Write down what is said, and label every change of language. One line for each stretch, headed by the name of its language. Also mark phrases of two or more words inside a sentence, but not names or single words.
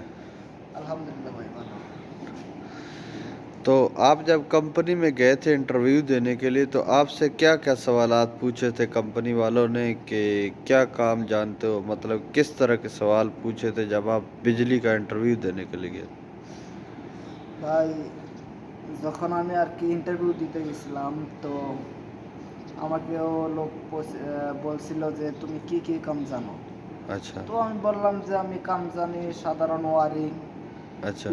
Urdu: الحمدللہ بھائی بنا۔ تو آپ جب کمپنی میں گئے تھے انٹرویو دینے کے لیے، تو آپ سے کیا کیا سوالات پوچھے تھے کمپنی والوں نے کہ کیا کام جانتے ہو؟ مطلب کس طرح کے سوال پوچھے تھے جب آپ بجلی کا انٹرویو دینے کے لیے گئے؟
Bangla: ভাই যখন আমি আর কি ইন্টারভিউ দিতে গেছিলাম, তো আমাকেও লোক বলছিল যে তুমি কি কি কাম জানো।
Urdu: اچھا
Bangla: তো আমি বললাম যে আমি কাম জানি সাধারণ ওয়ারিং,
Urdu: اچھا